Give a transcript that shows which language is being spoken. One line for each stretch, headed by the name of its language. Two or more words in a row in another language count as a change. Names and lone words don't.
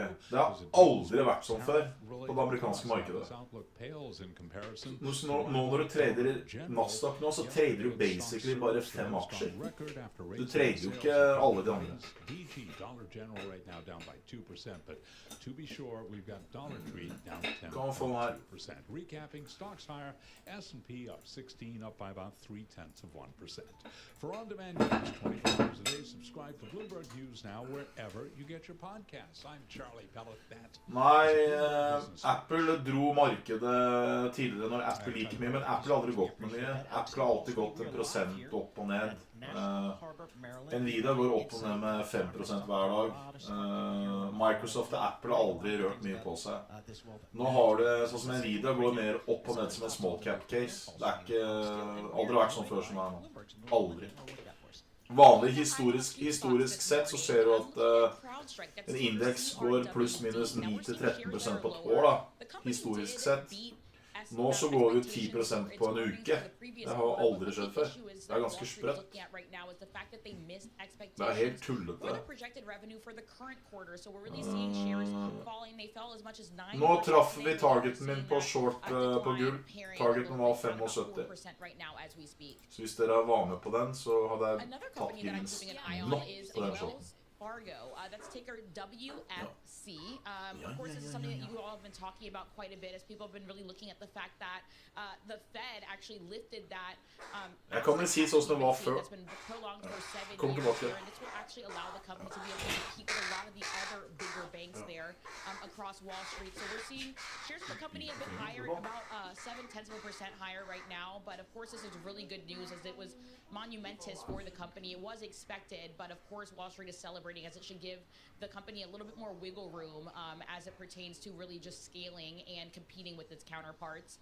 Norwegian: Det har aldri vært sånn før på det amerikanske markedet. Nå når du trader Nasdaq nå, så trader du basically bare 5 aksjer. Du trader jo ikke alle de andre. Kan få meg
English: Recapping stocks higher, S&P up 16, up by about 0.3%. For on-demand news 24 hours a day, subscribe to Bloomberg News now wherever you get your podcasts. I'm Charlie Pellet.
Norwegian: Nei, Apple dro markedet tidligere når Apple gikk mye, men Apple har aldri gått med mye. Apple har alltid gått 1% opp og ned. Nvidia går opp og ned med 5% hver dag. Microsoft og Apple har aldri rørt mye på seg. Nå har det, sånn som Nvidia går mer opp og ned som en
English: small cap case.
Norwegian: Det ikke aldri vært sånn før som det nå. Aldri. Vanlig historisk sett så ser du at en indeks går pluss minus 9-13% på et år da, historisk sett. Nå så går vi 10% på en uke. Det har aldri skjedd før. Det ganske sprøtt. Det helt tullete. Nå traff vi targeten min på short på gull. Targeten var 75. Så hvis dere var med på den, så hadde jeg tatt gevinst nå på den shorten.
English: Fargo. That's ticker WFC. Of course, this is something that you all have been talking about quite a bit as people have been really looking at the fact that the Fed actually lifted that.
Norwegian: Jeg kan vel si sånn som det var før. Kom tilbake.
English: And this will actually allow the company to be able to compete with a lot of the other bigger banks there across Wall Street. So we're seeing shares of the company a bit higher, about 0.7% higher right now. But of course, this is really good news as it was monumentous for the company. It was expected, but of course, Wall Street is celebrating as it should give the company a little bit more wiggle room as it pertains to really just scaling and competing with its counterparts.